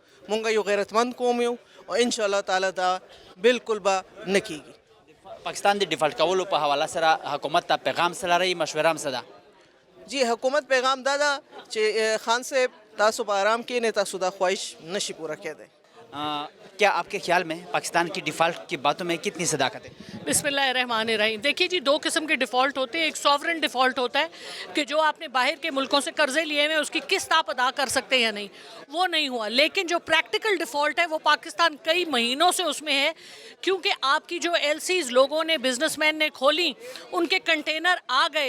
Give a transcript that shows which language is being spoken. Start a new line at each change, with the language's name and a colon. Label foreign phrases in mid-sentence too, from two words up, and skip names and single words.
Pashto: مونږ یو غیرتمند قوم یو او انشاءالله تعالی دا بالکل به نه کیږي. پاکستان د ډیفالټ کولو په حواله سره حکومت ته پیغام څه لرئ، مشوره هم څه ده؟ جی حکومت پیغام دا ده چې خان صاحب تاسو په آرام کښېنئ، تاسو دا خواهش نشي پوره کېدی.
Urdu: کیا آپ کے خیال میں پاکستان کی ڈیفالٹ کی باتوں میں کتنی صداقت ہے? بسم اللہ الرحمن الرحیم۔ دیکھیے جی، 2 قسم کے ڈیفالٹ ہوتے ہیں۔ ایک ساورن ڈیفالٹ ہوتا ہے کہ جو آپ نے باہر کے ملکوں سے قرضے لیے ہوئے ہیں اس کی قسط آپ ادا کر سکتے ہیں یا نہیں، وہ نہیں ہوا. لیکن جو پریکٹیکل ڈیفالٹ ہے وہ پاکستان کئی مہینوں سے اس میں ہے، کیونکہ آپ کی جو LCs لوگوں نے، بزنس مین نے کھولی، ان کے کنٹینر آ گئے.